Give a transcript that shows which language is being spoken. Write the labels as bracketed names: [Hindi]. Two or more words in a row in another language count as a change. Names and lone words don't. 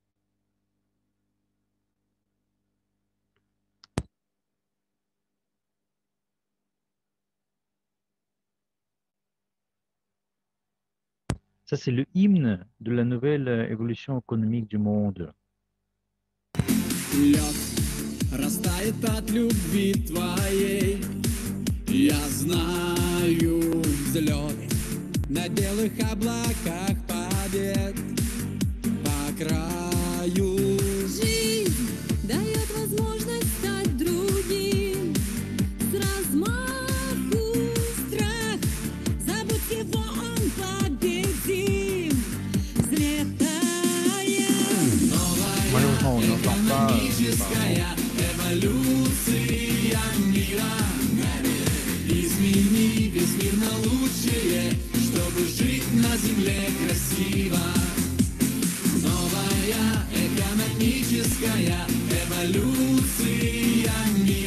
[French] Ça, c'est le hymne de la nouvelle évolution économique du monde. [Russian] Лед растает от любви твоей. Я знаю взлет на белых облаках побед по краю. Жизнь дает возможность стать другим. С размаху страх, забудь его, он победим. Взлетая. [French] Malheureusement, on n'entend pas. [Russian] Экономическая эволюция мира. Измени весь мир на лучшее, чтобы жить на земле красиво. Новая экономическая эволюция мира.